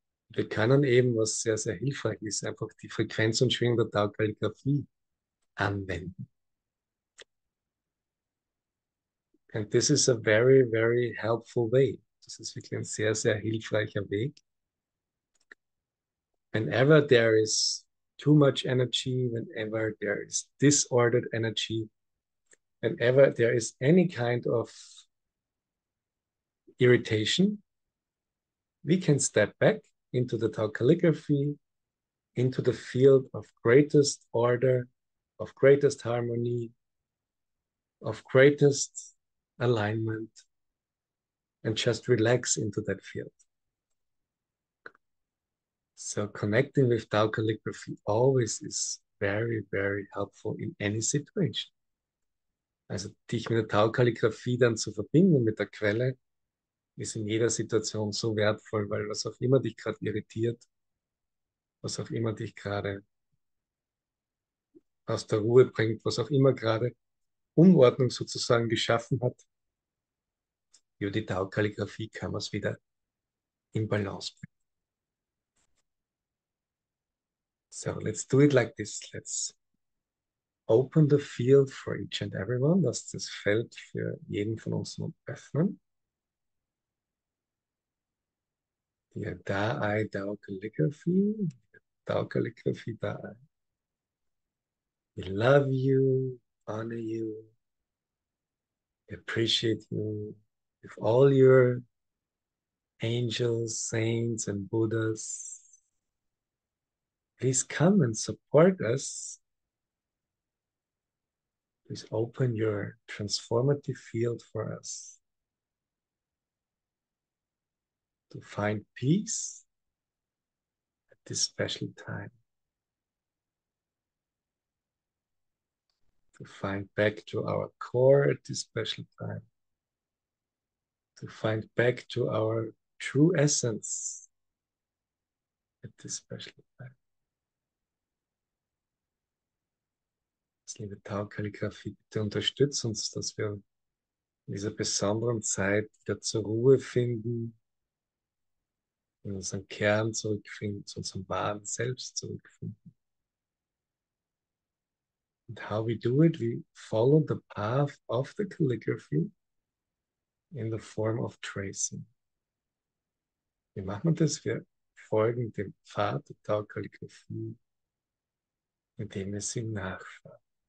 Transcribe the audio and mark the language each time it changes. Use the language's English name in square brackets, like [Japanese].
[German] Wir können eben, was sehr, sehr hilfreich ist, einfach die Frequenz und Schwingung der Tao Kalligrafie anwenden. [English] And this is a very, very helpful way. [German] Das ist wirklich ein sehr, sehr hilfreicher Weg. [English] Whenever there is too much energy, whenever there is disordered energy, whenever there is any kind of irritation, we can step back into the Tao calligraphy, into the field of greatest order, of greatest harmony, of greatest alignment, and just relax into that field. So connecting with Tao calligraphy always is very, very helpful in any situation. [German] Also dich mit der Tao Kalligrafie dann zu verbinden mit der Quelle ist in jeder Situation so wertvoll, weil was auch immer dich gerade irritiert, was auch immer dich gerade aus der Ruhe bringt, was auch immer gerade Unordnung sozusagen geschaffen hat, über die Tao Kalligrafie kann man es wieder in Balance bringen. [English] So let's do it like this. Let's open the field for each and everyone. [German] Lass das Feld für jeden von uns nun öffnen. Die Da-I Tao Kalligrafie. Tao Kalligrafie Da-I. [English] We love you, honor you, appreciate you with all your angels, saints, and Buddhas. Please come and support us. Please open your transformative field for us to find peace at this special time. To find back to our core at this special time. To find back to our true essence at this special time. [German] Liebe Tao Kalligrafie, bitte unterstützt uns, dass wir in dieser besonderen Zeit wieder zur Ruhe finden, in unseren Kern zurückfinden, zu unserem wahren Selbst zurückfinden. [English] And how we do it, we follow the path of the calligraphy in the form of tracing. [German] Wie machen wir das? Wir folgen dem Pfad der Tao Kalligrafie, indem wir sie nachfahren.